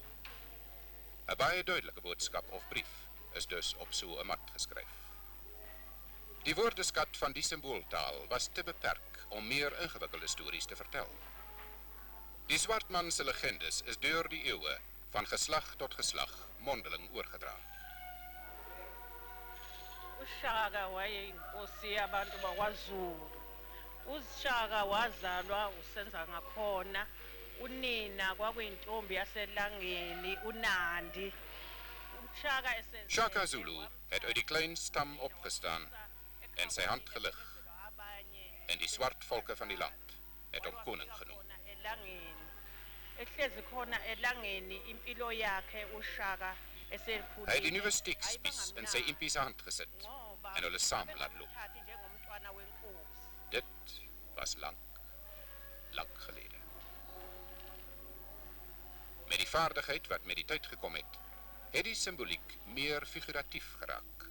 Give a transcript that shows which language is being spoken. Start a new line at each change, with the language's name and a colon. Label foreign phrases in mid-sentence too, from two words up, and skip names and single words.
Afrikaans: 'n baie duidelike boodskap of brief is dus op so 'n mat geskryf. Die woordeskat van die symbooltaal was te beperk om meer ingewikkelde stories te vertel. Die swartman se legendes is deur die eeue van geslag tot geslag mondeling oorgedra.
Zulu: uShaka wayeyinkosi yabantu bakwaZulu. uShaka wazalwa usenza ngakhona. Unina kwakuyintombi yaselangeni uNandi.
Afrikaans: Shaka Zulu het uit die klein stam opgestaan en sy hand gelig, en die swart volke van die land het hom koning genoem.
Zulu: Ehlezi khona elangeni impilo yakhe uShaka esekhulile.
Afrikaans: Hy het die nuwe stiekspies in sy impie se hand gesit en hulle saam laat loop. Dit was lang gelede. Met die vaardigheid wat met die tyd gekom het die symboliek meer figuratief geraak.